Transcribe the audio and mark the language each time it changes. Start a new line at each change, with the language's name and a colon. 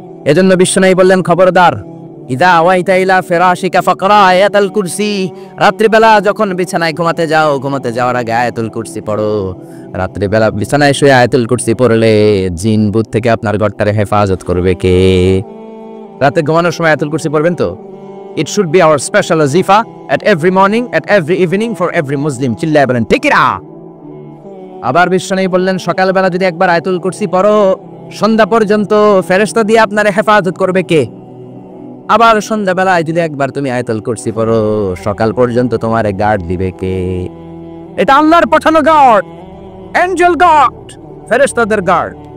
Bangla: এজন্য বিশ্বনবী বললেন, খবরদার,
Arabic: ইদা আওয়াইতা ইলা ফিরাশিকা ফাকরা আয়াতুল কুরসি,
Bangla: রাত্রিবেলা যখন বিছানায় ঘুমাতে যাও, ঘুমাতে যাওয়ার আগে আয়াতুল কুরসি পড়ো। রাত্রিবেলা বিছানায় শুয়ে আয়াতুল কুরসি পড়লে জিন ভূত থেকে আপনার ঘরটারে হেফাজত করবে কে? রাতে ঘুমানোর সময় আয়াতুল কুরসি পড়বেন তো?
English: It should be our special wazifa at every morning, at every evening for every Muslim.
Bangla: চিল্লায় বলেন ঠিক না? আবার বিশ্বনবী বললেন, সকালবেলা যদি একবার আয়াতুল কুরসি পড়ো, সন্ধ্যা পর্যন্ত ফেরেশতা দিয়ে আপনার হেফাজত করবে কে? আবার সন্ধ্যাবেলায় যদি একবার তুমি আয়াতুল কুরসি পড়ো, সকাল পর্যন্ত তোমার গার্ড দিবে কে? এটা আল্লাহর পাঠানো গার্ড, এঞ্জেল গার্ড, ফেরেশতাদের গার্ড।